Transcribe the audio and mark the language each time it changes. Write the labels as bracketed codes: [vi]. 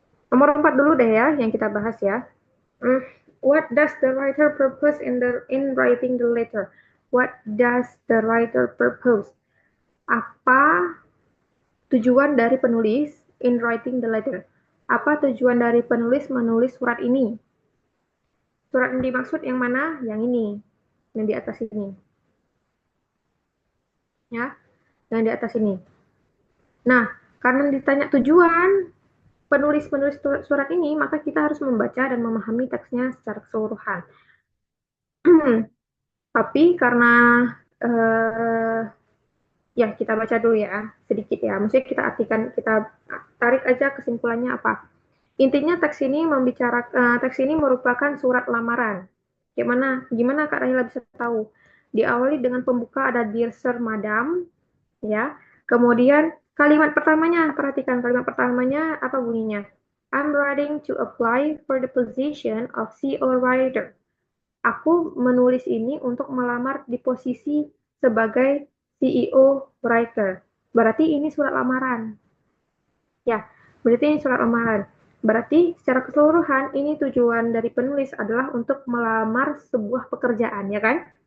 [id] Nomor 4 dulu deh ya, yang kita bahas ya. [en] Hmm, What does the writer purpose in writing the letter? What does the writer purpose? [id] Apa tujuan dari penulis [en] in writing the letter? [id] Apa tujuan dari penulis menulis surat ini? Surat yang dimaksud yang mana? Yang ini, yang di atas ini, ya, yang di atas ini. Nah, karena ditanya tujuan penulis-penulis surat ini, maka kita harus membaca dan memahami teksnya secara keseluruhan. Tapi karena eh, ya kita baca dulu ya sedikit ya. Maksudnya kita artikan, kita tarik aja kesimpulannya apa. Intinya teks ini merupakan surat lamaran. Gimana? Gimana Kak Rahila bisa tahu? Diawali dengan pembuka ada Dear Sir Madam, ya. Kemudian kalimat pertamanya, perhatikan kalimat pertamanya apa bunyinya? [en] I'm writing to apply for the position of CEO writer. [id] Aku menulis ini untuk melamar di posisi sebagai CEO writer. Berarti ini surat lamaran. Ya, berarti ini surat lamaran. Berarti secara keseluruhan ini tujuan dari penulis adalah untuk melamar sebuah pekerjaan, ya kan?